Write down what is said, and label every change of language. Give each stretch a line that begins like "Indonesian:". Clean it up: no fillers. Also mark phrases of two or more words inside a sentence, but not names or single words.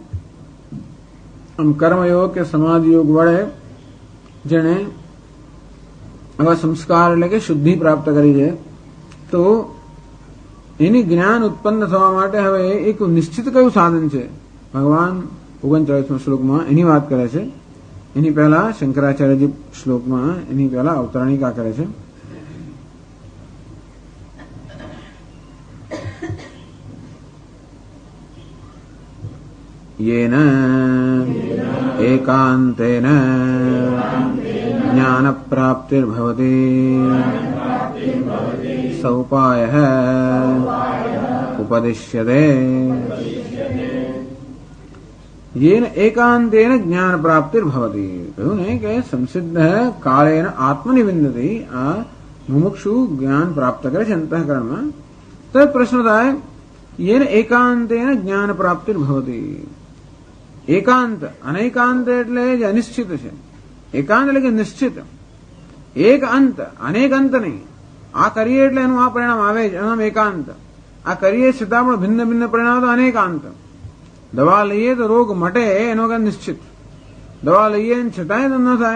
Gujarati: આમ કર્મયોગ કે સમાધિ યોગ વડે જેણે આવા સંસ્કાર એટલે કે શુદ્ધિ પ્રાપ્ત કરી છે, તો એની જ્ઞાન ઉત્પન્ન થવા માટે હવે એક નિશ્ચિત કયું સાધન છે? ભગવાન 39મા શ્લોકમાં એની વાત કરે છે. એની પહેલા શંકરાચાર્યજી શ્લોકમાં એની પહેલા અવતરણિકા કરે છે.
Sanskrit: येन एकान्तेन ज्ञानप्राप्तिर्भवति स उपायः उपदिश्यते. येन एकान्तेन ज्ञान प्राप्तिर्भवति,
Gujarati: કહ્યું ને કે
Sanskrit: સંસિદ્ધ કાળેન આત્મનિવિંદતિ,
Gujarati: આ મુમુક્ષુ જ્ઞાન પ્રાપ્ત કરે છે અંતઃકરણમાં. તો પ્રશ્ન થાય
Sanskrit: येन एकान्तेन ज्ञान प्राप्तिर्भवति.
Gujarati: એકાંત, અનેકાંત એટલે જે અનિશ્ચિત છે. એકાંત એટલે કે નિશ્ચિત, એક અંત, અનેક અંત નહીં. આ કરીએ એટલે એનું આ પરિણામ આવે જ, એનું એકાંત. આ કરીએ છતાં પણ ભિન્ન ભિન્ન પરિણામ તો અનેકાંત. દવા લઈએ તો રોગ મટે એનો કે નિશ્ચિત, દવા લઈએ છતાંય તો ન થાય.